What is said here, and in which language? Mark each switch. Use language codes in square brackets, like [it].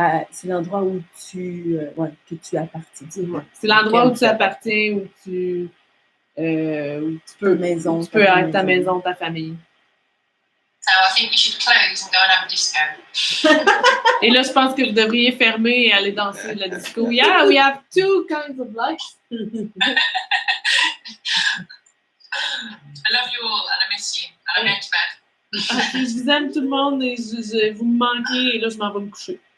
[fr] C'est l'endroit où que tu appartiens. Ouais. C'est l'endroit où tu appartiens, où tu peux être ta maison, ta famille. [en] So I think you should close and go and have a disco. [fr] Et là, je pense que vous devriez fermer et aller danser la disco. [en] Yeah, we have 2 kinds of lights. I love you all and I miss you. And I'm going to bed. [fr] Je vous aime tout le monde et vous me manquez et là, je m'en vais me coucher.